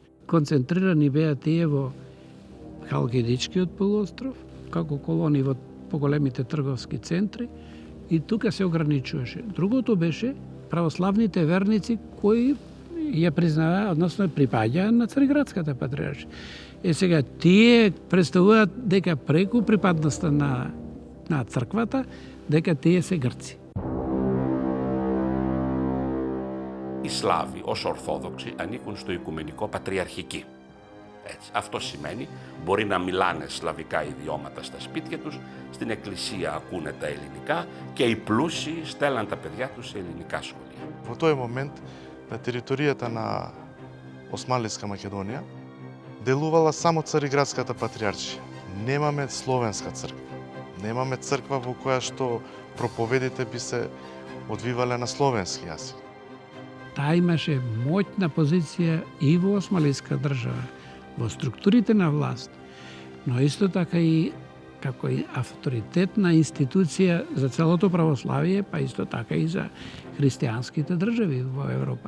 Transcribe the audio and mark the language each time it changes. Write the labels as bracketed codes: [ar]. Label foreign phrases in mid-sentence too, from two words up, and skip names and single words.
[mk] Концентрирани беа тие во Халкидичкиот полуостров, како колони во поголемите трговски центри, и тука се ограничуваше. Другото беше православните верници кои ја признаваа, односно припаѓаа на Цариградската патриаршија. Сега, тие представуваат дека преку припадноста на црквата, дека тие се грци. [el] Οι Σλάβοι ως Ορθόδοξοι ανήκουν στο Οικουμενικό Πατριαρχική. Έτσι. Αυτό σημαίνει μπορεί να μιλάνε σλαβικά ιδιώματα στα σπίτια τους, στην εκκλησία ακούνε τα ελληνικά και οι πλούσιοι στέλναν τα παιδιά τους σε ελληνικά σχολεία. [mk] Во тој момент на територијата на Османлиска Македонија делувала само Цариградската патриаршија. Немаме словенска црква. Немаме црква во која што проповедите би се одвивале на словенски јазик. Таа имаше моćна позиција и во Османлиска држава, во структурите на власт, но исто така и како и авторитетна институција за целото православие, па исто така и за христијанските држави во Европа.